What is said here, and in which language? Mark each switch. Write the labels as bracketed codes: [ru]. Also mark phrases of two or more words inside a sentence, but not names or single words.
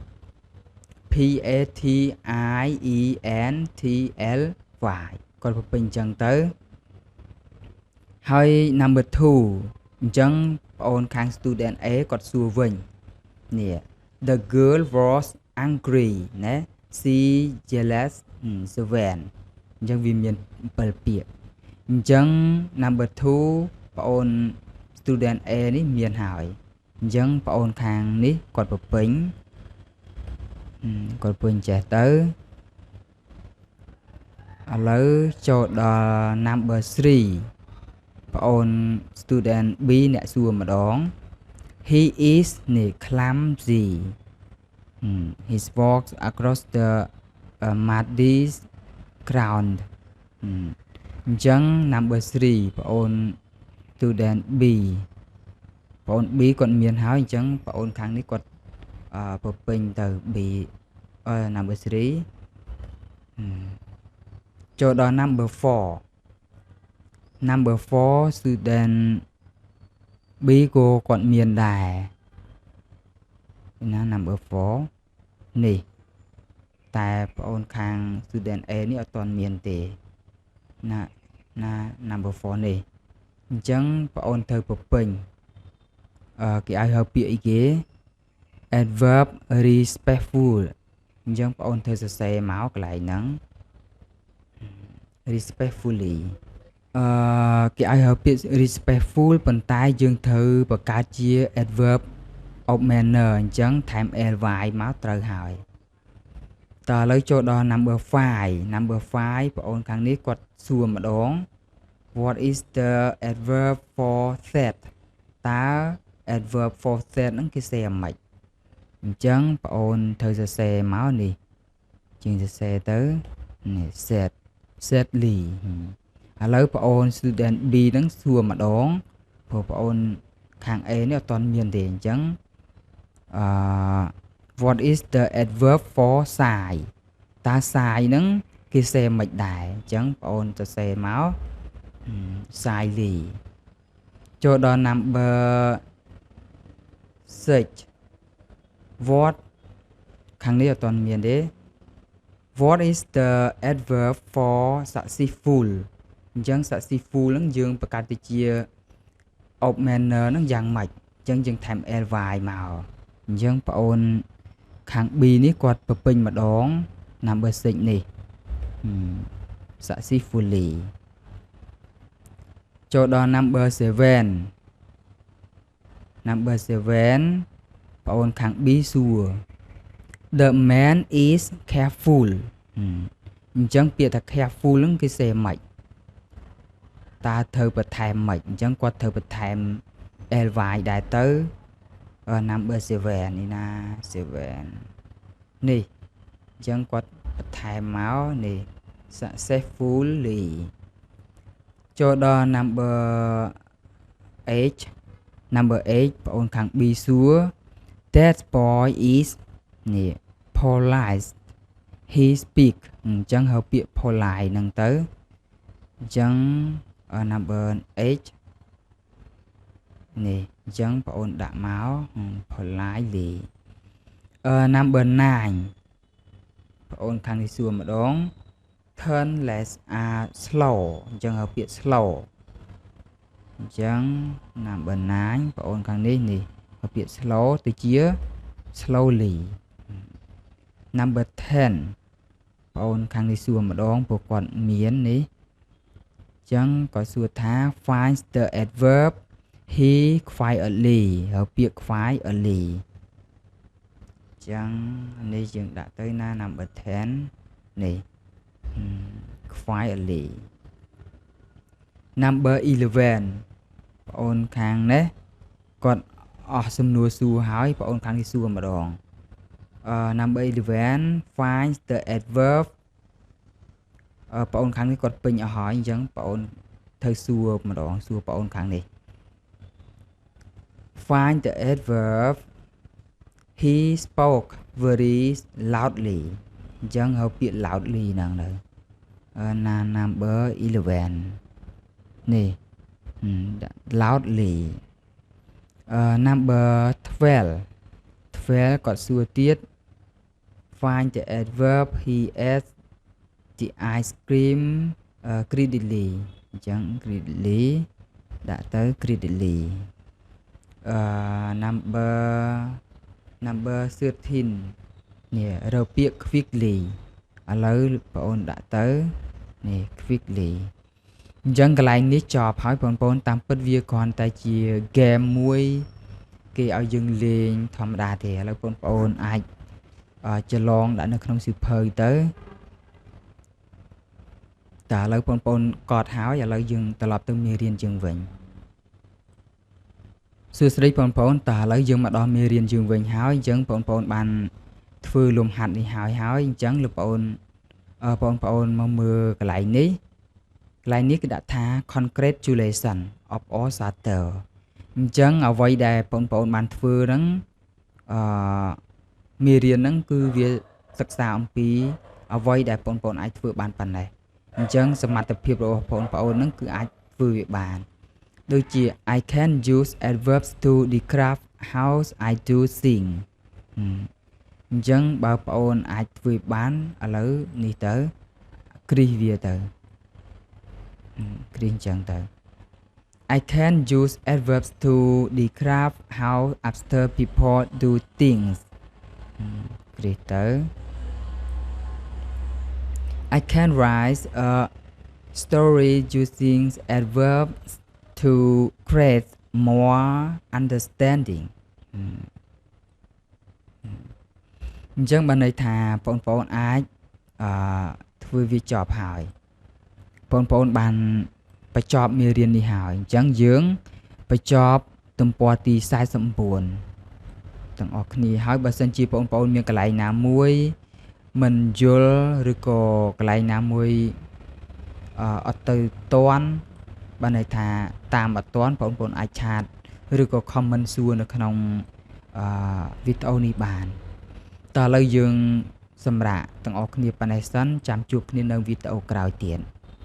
[km] PATIENTLY គាត់បំពេញអញ្ចឹងទៅហើយ [en] number 2 [km] អញ្ចឹងបងអូនខាង [en] student A [km] គាត់សួរវិញនេះ [en] the girl was angry [km] ណា [en] she jealous [km] 7 អញ្ចឹងវាមាន7ពាក្យអញ្ចឹង [en] number 2 [km] បងអូន [en] student A [km] នេះមានហើយអញ្ចឹងបងអូនខាងនេះគាត់បំពេញ ចេះទៅឥឡូវចូលដល់ [en] number 3 [km] បងអូន [en] student B [km] អ្នកសួរម្ដង [en] he is [km] នេះ [en] clumsy he walks across the muddy ground [km] អញ្ចឹង [en] number 3 [km] បងអូន [en] student B [km] បងអូន B គាត់មានហើយអញ្ចឹងបងអូនខាងនេះគាត់បំពេញទៅ B [en] number 3 [km] ចូលដល់ [en] number 4 student B [km] ក៏គាត់មានដែរណា [en] number 4 [km] នេះតែបងអូនខាង [en] student A [km] នេះអត់ទាន់មានទេណា [en] number 4 [km] នេះអញ្ចឹងបងអូនត្រូវបំពេញគេឲ្យហៅពាក្យអីគេ [en] adverb respectful [km] អញ្ចឹងបងអូនត្រូវសរសេរមកកន្លែងហ្នឹង respectfully គេឲ្យហៅពាក្យ respectful ប៉ុន្តែយើងត្រូវបង្កើតជា [en] adverb of manner [km] អញ្ចឹងថែម ly មកត្រូវ ហើយតើឥឡូវចូលដល់ [en] number 5 [km] បងអូនខាងនេះគាត់សួរម្ដង [en] what is the adverb for that [km] តើ [en] adverb for that [km] ហ្នឹងគេសេអាម៉េចអញ្ចឹងបងអូនត្រូវសរសេរមកនេះជាងសរសេរទៅនេះ sadly ឥឡូវបងអូន [en] student B [km] ហ្នឹងសួរម្ដងព្រោះបងអូនខាង A នេះអត់ទាន់មានទេអញ្ចឹង [en] what is the adverb for shy [km] តើ shy ហ្នឹងគេសេមិនដែរអញ្ចឹងបងអូនសរសេរមក shyly ចូលដល់ number 6 what ខាងនេះអត់ទាន់មានទេ [en] what is the adverb for successful [km] អញ្ចឹង successful ហ្នឹងយើងបង្កើតទៅជា [en] of manner [km] ហ្នឹងយ៉ាងម៉េចអញ្ចឹងយើងថែម ly មកអញ្ចឹងបងអូនខាង B នេះគាត់បំពេញម្ដង [en] number 6 [km] នេះ successfully ចូលដល់ [en] number 7 [km] បងអូនខាង B សួរ [en] the man is careful [km] អញ្ចឹងពាក្យថា careful ហ្នឹងគេសេម៉េចតើត្រូវបន្ថែមម៉េចអញ្ចឹងគាត់ត្រូវបន្ថែម ly ដែរទៅ [en] number 7 [km] នេះណា 7នេះអញ្ចឹងគាត់បន្ថែមមកនេះ successfully ចូលដល់ [en] number 8 [km] បងអូនខាង B សួរ [en] that boy is [km] នេះ [en] polite he speak [km] អញ្ចឹងហៅពាក្យ polite ហ្នឹងទៅអញ្ចឹង [en] number 8 [km] នេះអញ្ចឹងបងអូនដាក់មក [en] politely number 9 [km] បងអូនខាងនេះសួរម្ដង [en] turn left are slow [km] អញ្ចឹងហៅពាក្យ slow អញ្ចឹង [en] number 9 [km] បងអូនខាងនេះ ហៅពាក្យ slow ទៅជា [en] slowly number 10 [km] បងអូនខាងនេះសួរម្ដងព្រោះគាត់មាននេះអញ្ចឹងគាត់សួរថា [en] find the adverb he quietly [km] ហើយពាក្យ quietly អញ្ចឹងនេះយើងដាក់ទៅណា [en] number 10 [km] នេះ quietly [en] number 11 [km] បងអូនខាងនេះគាត់អស់សំណួរសួរហើយបងអូនខាងនេះសួរម្ដង [en] number 11 find the adverb [km] បងអូនខាងនេះគាត់ពេញអស់ហើយអញ្ចឹងបងអូនត្រូវសួរម្ដងសួរបងអូនខាងនេះ [en] find the adverb he spoke very loudly [km] អញ្ចឹងហៅពាក្យ [en] loudly [km] ហ្នឹងទៅ [en] number 11នេះ loudly number 12 fail [km] គាត់សួរទៀត [en] find the adverb he ate the ice cream greedily អញ្ចឹង greedily [km] ដាក់ទៅ [en] greedily number 13 [km] នេះរកពាក្យ quickly ឥឡូវបងអូនដាក់ទៅនេះ quickly អញ្ចឹងកន្លែងនេះចប់ហើយបងប្អូនតាមពិតវាគ្រាន់តែជា game មួយគេឲ្យយើងលេងធម្មតាទេឥឡូវបងប្អូនអាចច្រឡងដាក់នៅក្នុងសៀវភៅទៅ តែឥឡូវបងប្អូនកត់ហើយឥឡូវយើងត្រឡប់ទៅមេរៀនយើងវិញសួស្តីបងប្អូនតើឥឡូវយើងមកដល់មេរៀនយើងវិញហើយអញ្ចឹងបងប្អូនបានធ្វើលំហាត់នេះហើយអញ្ចឹងលោកបងប្អូនមកមើលកន្លែងនេះគឺដាក់ថា [en] congratulation of all starter [km] អញ្ចឹងអ្វីដែលបងប្អូនបានធ្វើហ្នឹង មេរៀនហ្នឹងគឺវាសិក្សាអំពីអ្វីដែលបងប្អូនអាចធ្វើបានប៉ុណ្ណេះអញ្ចឹង សមត្ថភាពរបស់បងប្អូនហ្នឹងគឺអាចធ្វើវាបានដូចជា [en] I can use adverbs to describe how I do things [km] អញ្ចឹងបើបងអូនអាចធ្វើបានឥឡូវនេះទៅគ្រីសវាទៅគ្រីសអញ្ចឹងទៅ [en] I can use adverbs to describe how other people do things [km] គ្រីសទៅ [en] I can write a story using adverbs to create more understanding [km] អញ្ចឹងបានន័យថាបងប្អូនអាចធ្វើ វាចប់ហើយបងប្អូនបានបញ្ចប់មេរៀននេះហើយអញ្ចឹងយើងបញ្ច ប់ទំព័រទី49ទាំងអស់គ្នាហើយបើសិនជាបងប្អូនមានកន្លែងណាមួយមិនយល់ឬក៏កន្លែងណាមួយអត់ទៅតាន់បានន័យថាតាមអត់តាន់បងប្អូនអាចឆាតឬក៏ comment សួរនៅក្នុងវីដេអូនេះបានតើឥឡូវយើងសម្រាប់ទាំងអស់គ្នាប៉ុណ្ណេះសិនចាំជួបគ្នានៅវីដេអូក្រោយទៀត